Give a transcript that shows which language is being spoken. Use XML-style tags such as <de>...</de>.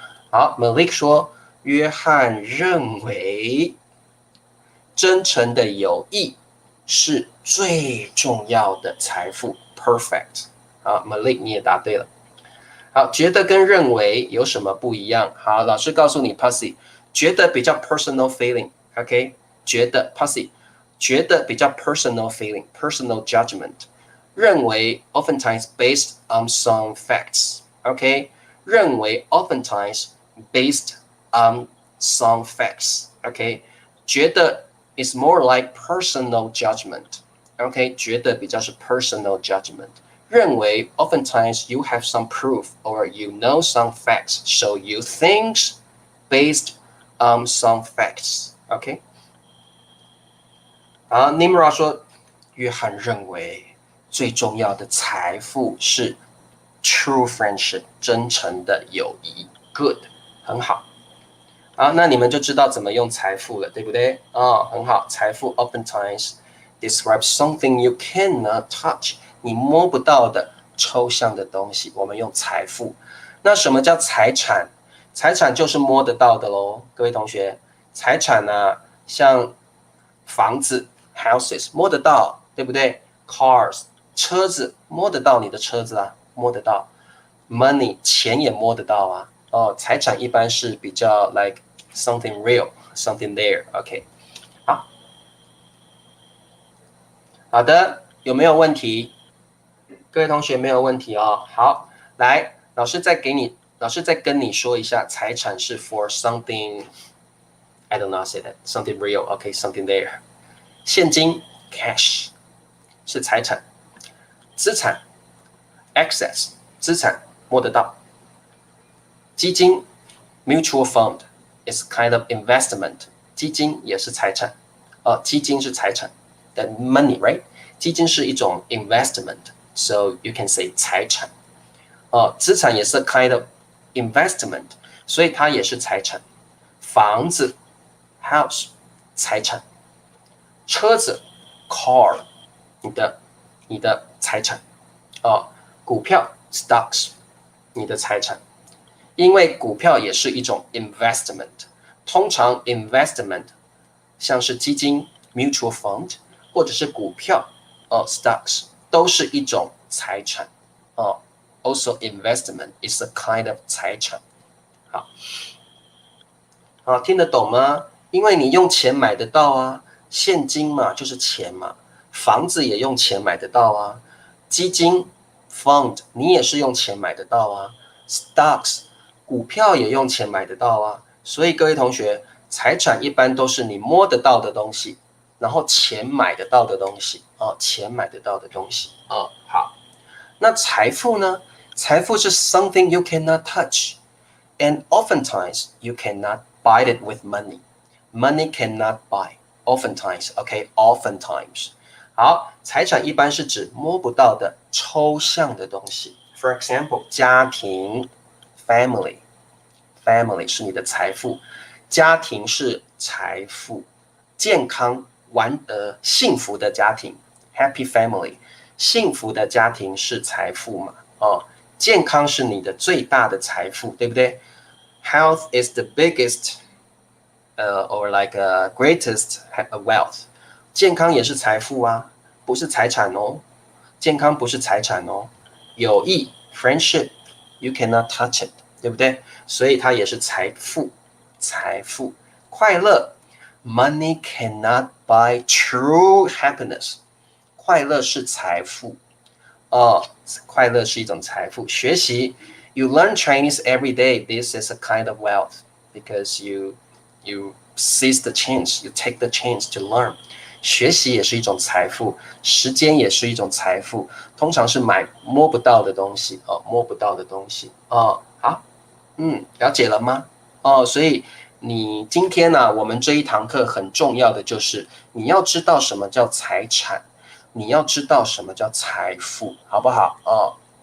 <zh>好 ，Malik 说，约翰认为真诚的友谊是最重要的财富 ，perfect。好 ，Malik 你也答对了。好，觉得跟认为有什么不一样？</zh> <en>好，老师告诉你 ，Pussy， 觉得比较 personal feeling，OK， 觉得 Pussy， 觉得比较 personal feeling，personal judgment， 认为 oftentimes based on some facts，OK， 认为 oftentimes based on some facts，OK， 觉得 is more like personal judgment，OK，</en> <zh>觉得比较是</zh> <en>personal judgment。认为 oftentimes you have some proof or you know some facts, so you think based on some facts.</en> <zh>OK， 好 ，Nimra 说，约翰认为最重要的财富是</zh> <en>true friendship，</en> <zh>真诚的友谊。 Good， 很好。好，那你们就知道怎么用财富了，对不对？</zh> <en>很好。</en> <zh>财富</zh> <en>oftentimes describes something you cannot touch。</en> <zh>你摸不到的抽象的东西，我们用财富。那什么叫财产？财产就是摸得到的咯，各位同学。财产啊，像房子 houses 摸得到，对不对 ？Cars 车子摸得到，你的车子啊摸得到。 Money 钱也摸得到啊。财产一般是比较</zh> <en>like something real, something there.</en> <zh>OK， 好，好的，有没有问题？各位同学没有问题哦。好，来，老师再跟你说一下，财产是</zh> <en>for something I don't know say that something real, OK, something there。</en> <zh>现金 cash 是财产，资产 access 资产摸得到，基金</zh> <en>mutual fund is kind of investment，</en> <zh>基金也是财产，基金是财产 ，</zh> <en>that money right？</en> <zh>基金是一种 investment。</zh> <en>So you can say</en> <zh>财产，资产也是</zh> <en>kind of investment，</en> <zh>所以它也是财产。房子 house 财产，车子 car 你的财产，股票 stocks 你的财产，因为股票也是一种 investment， 通常 investment 像是基金 mutual fund 或者是股票stocks。都是一种财产</zh> <en>Also investment is a kind of 财产。</en> <zh>好，听得懂吗？因为你用钱买得到啊，现金嘛就是钱嘛，房子也用钱买得到啊，基金 fund 你也是用钱买得到啊 ，stocks 股票也用钱买得到啊。所以各位同学，财产一般都是你摸得到的东西。然后钱买得到的东西钱买得到的东西好，那财富呢？</zh> <en>财富是 something you cannot touch, and oftentimes you cannot buy it with money. Money cannot buy. Oftentimes, OK, oftentimes.</en> <zh>好，财产一般是指摸不到的抽象的东西。 For example, 家庭 family 是你的财富，家庭是财富，健康。幸福的家庭 ，happy family， 幸福的家庭是财富嘛？健康是你的最大的财富，对不对 ？</zh> <en>Health is the biggest, or like greatest wealth。</en> <zh>健康也是财富啊，不是财产哦。健康不是财产哦。友谊 friendship,</zh> <en>you cannot touch it，</en> <zh>对不对？所以它也是财富。快乐。</zh> <en>Money cannot buy true happiness。</en> <zh>快乐是财富快乐是一种财富。</zh> <en>学习 ，You learn Chinese every day. This is a kind of wealth because you seize the chance, you take the chance to learn。</en> <zh>学习也是一种财富，时间也是一种财富。通常是买摸不到的东西摸不到的东西好，了解了吗？所以。你今天呢，我们这一堂课很重要的就是你要知道什么叫财产，你要知道什么叫财富，好不好？</zh>